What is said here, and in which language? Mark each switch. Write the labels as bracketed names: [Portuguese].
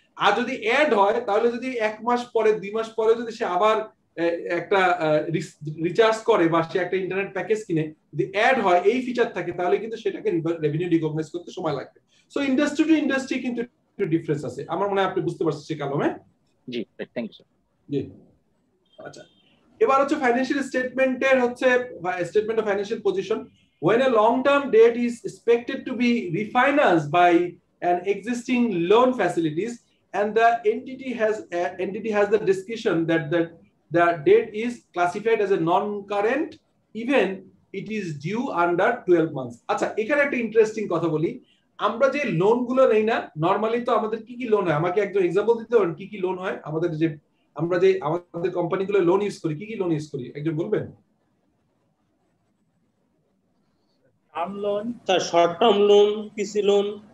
[Bangla] আর যদি অ্যাড হয় তাহলে যদি 1 মাস পরে 2 মাস পরে যদি সে আবার একটা রিচার্জ করে বা সে একটা ইন্টারনেট প্যাকেজ কিনে, যদি অ্যাড হয় এই ফিচার থাকে তাহলে কিন্তু সেটাকে রেভিনিউ রিকগনাইজ করতে সময় লাগবে। সো [English] industry to industry [Bangla] কিন্তু একটু ডিফারেন্স আছে। আমার মনে হয় আপনি বুঝতে পারছেন সেই কারণে। জি, [English] thank you [Bangla] স্যার। জি, আচ্ছা, এবার হচ্ছে ফাইন্যান্সিয়াল স্টেটমেন্টের হচ্ছে statement of financial position. [English] When a long-term debt is expected to be refinanced by an existing loan facilities, and the entity has the discretion that the debt is classified as a non-current, even it is due under 12 months. [Bangla] আচ্ছা, এখানে একটা interesting কথা বলি। আমরা যে loan গুলো নেই না, নরমালি তো আমাদের কি কি লোন হয়, আমাকে একজন এক্সাম্পল দিতে পারেন কি কি লোন হয় আমাদের, যে আমরা যে আমাদের কোম্পানিগুলো লোন ইউজ করি, কি কি লোন ইউজ করি একজন বলবেন? [English] Term loan sir, short term loan, PC loan.